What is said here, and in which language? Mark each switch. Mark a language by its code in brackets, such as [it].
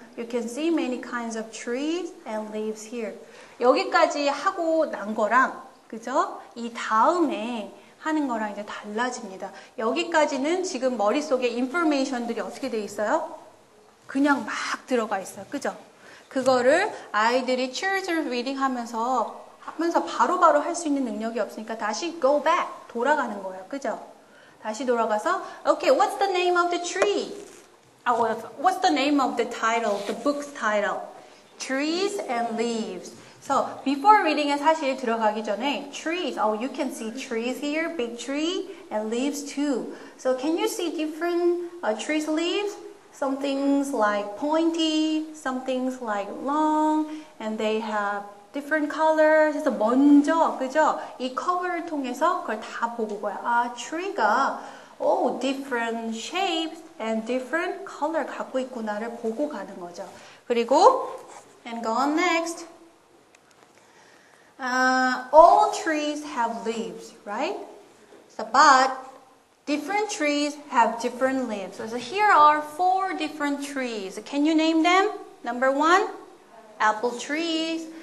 [en] You can see many kinds of trees and leaves here. [ko] 여기까지 하고 난 거랑 그죠? 이 다음에 하는 거랑 이제 달라집니다. 여기까지는 지금 머릿속에 인포메이션들이 어떻게 돼 있어요? 그냥 막 들어가 있어요. 그죠? 그거를 아이들이 [en] children reading [ko] 하면서 바로바로 할 수 있는 능력이 없으니까 다시 [en] go back, [ko] 돌아가는 거예요. 그죠? 다시 돌아가서 [en] Okay, what's the name of the tree? What's the name of the title, the book's title? Trees and Leaves. So, before reading에 [ko] 사실 들어가기 전에 [en] trees, you can see trees here, big tree, and leaves too. So, can you see different trees' leaves? Some things like pointy, some things like long, and they have different colors. [ko] 그래서 먼저, 그죠? 이 커버를 통해서 그걸 다 보고 가요. tree가 [en] different shapes and different color [ko] 갖고 있구나를 보고 가는 거죠. 그리고 [en] and go on next. All trees have leaves, right? So, but Different trees have different leaves. So here are 4 different trees. Can you name them? Number 1, apple trees.